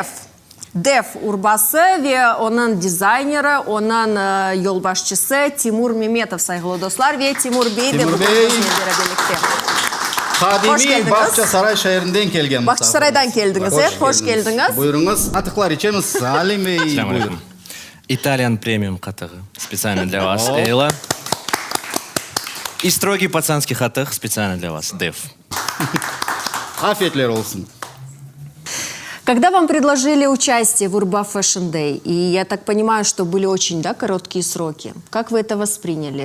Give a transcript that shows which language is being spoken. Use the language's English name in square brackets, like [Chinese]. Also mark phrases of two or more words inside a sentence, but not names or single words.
[Crimean Tatar] Def urbası ve onun dizayneri, onun yolbaşçısı Timur Mehmetov saygılı dostlar ve Timur Bey de bugün bizle beraberlikte. Kadimi Bahçesaray şehrinden gelgen. Bahçesaray'dan geldiniz. Hoş geldiniz. Buyurunuz. Atıklar içemiz. Salim Bey. Buyurun. Итальян премиум хатығы. [Russian] Специально для вас, Эйла. И строгий пацанский хатық специально для вас, Дев. [Crimean Tatar] Afiyetler olsun. [Russian] Когда вам предложили участие в Urba Fashion Day, и я так понимаю, что были очень короткие сроки, как вы это восприняли?